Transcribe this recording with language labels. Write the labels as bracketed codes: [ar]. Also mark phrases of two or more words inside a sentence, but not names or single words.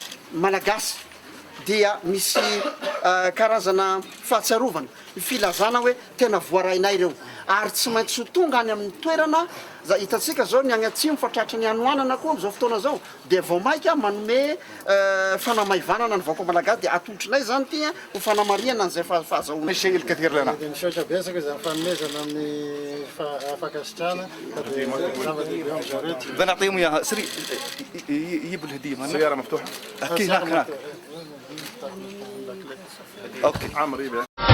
[mg] Malagasy dia misy karazana fahatsiarovana filazana hoe tena voarainay ireo ary tsy maintsy ho tonga any amin'ny toerana za hitatsika zao ny agny atsimo fa tratra ny anoanana koa am'izao fotoana zao dia vao maika manome fanamahivanana ny vahoaka malagasy dia atolotrinay zany ty ho fanamariana an'izay fahazahoana. Misaotra besaka izy fanomezana amin'ny fakasitrana zava-dehibe am'izao reto. [ar] بدنا نعطيهم اياها سري يجيب الهديه السياره مفتوحه اكيد هناك اوكي عمرو